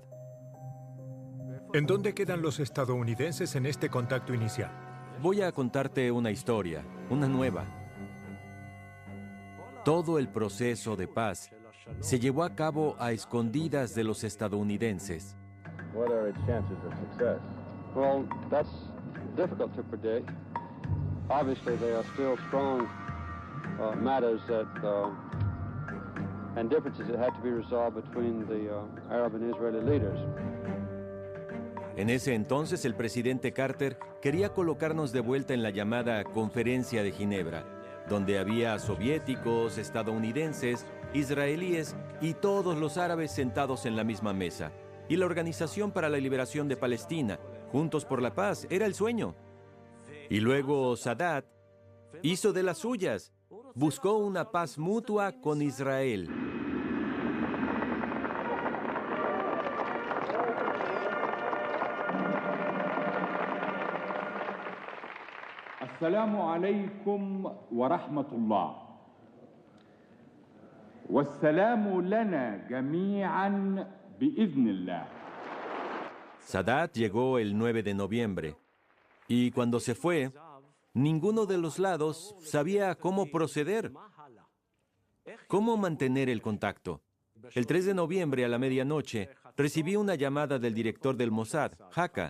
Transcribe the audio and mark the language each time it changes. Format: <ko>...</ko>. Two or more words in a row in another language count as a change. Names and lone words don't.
<es>¿En dónde quedan los estadounidenses en este contacto inicial? Voy a contarte una historia, una nueva. Todo el proceso de paz se llevó a cabo a escondidas de los estadounidenses.</es> <en>What are its chances of success? Well, that's difficult to predict. Obviously, there are still strong matters and differences that had to be resolved between the Arab and Israeli leaders.</en> <es>En ese entonces, el presidente Carter quería colocarnos de vuelta en la llamada Conferencia de Ginebra, donde había soviéticos, estadounidenses, israelíes y todos los árabes sentados en la misma mesa. Y la Organización para la Liberación de Palestina, Juntos por la Paz, era el sueño. Y luego Sadat hizo de las suyas. Buscó una paz mutua con Israel.</es> <ar>السلام عليكم ورحمة الله والسلام لنا جميعا بإذن الله.</ar> <es>Sadat llegó el 9 de noviembre y cuando se fue, ninguno de los lados sabía cómo proceder. ¿Cómo mantener el contacto? El 3 de noviembre a la medianoche recibí una llamada del director del Mossad, Haka.</es>